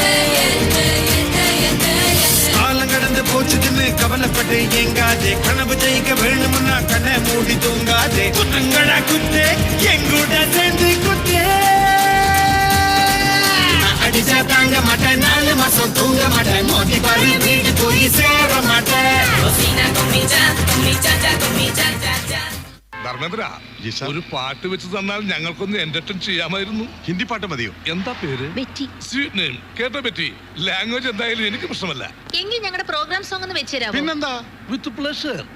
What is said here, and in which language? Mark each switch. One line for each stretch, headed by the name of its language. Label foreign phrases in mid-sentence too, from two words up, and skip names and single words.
Tamil: காலம் கடந்து போச்சுன்னு கவலைப்பட்டு எங்காதே, கனவு ஜெயிக்க வேணும்னா கண்ணை மூடி தூங்காதே. குத்தங்களா குத்தே எங்கூட சேர்ந்து குத்தே, அடிச்சா தாங்க மாட்டேன், 4 மாசம் தூங்க மாட்டேன், மோதி பாரு வீட்டு போய் சேர மாட்டேன்.
Malayalam: ധർമ്മേന്ദ്ര, ഒരു പാട്ട് വെച്ച് തന്നാൽ ഞങ്ങൾക്കൊന്ന് എന്റർടൈൻ ചെയ്യാമായിരുന്നു. ഹിന്ദി പാട്ട് മതിയോ? എന്താ പേര്?
English: sweet name.
Malayalam: കേട്ടോ ബെറ്റി? ലാംഗ്വേജ് എന്തായാലും എനിക്ക് പ്രശ്നമല്ല. എങ്കിൽ ഞങ്ങളുടെ
English: program song
Malayalam: ഒന്ന് വെച്ചുതരാമോ?
English: പിന്നെന്താ, with pleasure.